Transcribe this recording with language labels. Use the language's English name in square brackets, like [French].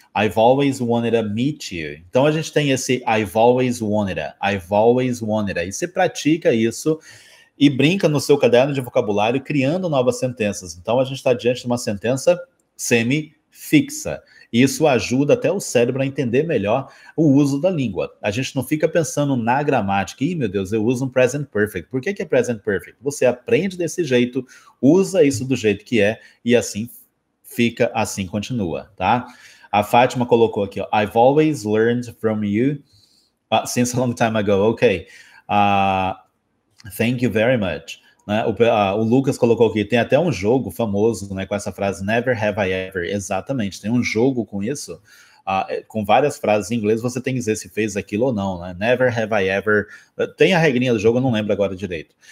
[English] I've always wanted to meet you. [Portuguese] Então a gente tem esse [English] I've always wanted to. I've always wanted to. [Portuguese] E você pratica isso e brinca no seu caderno de vocabulário criando novas sentenças. Então a gente está diante de uma sentença semifixa. Isso ajuda até o cérebro a entender melhor o uso da língua. A gente não fica pensando na gramática. Ih, meu Deus, eu uso um [English] present perfect. [Portuguese] Por que é [English] present perfect? [Portuguese] Você aprende desse jeito, usa isso do jeito que é, e assim fica, assim continua, tá? A Fátima colocou aqui, ó, [English] I've always learned from you since a long time ago. Ok. Thank you very much. [Portuguese] Né? O Lucas colocou aqui, tem até um jogo famoso, né, com essa frase [English] never have I ever. [Portuguese] Exatamente, tem um jogo com isso, com várias frases em inglês, você tem que dizer se fez aquilo ou não, né? [English] Never have I ever. [Portuguese] Tem a regrinha do jogo, eu não lembro agora direito.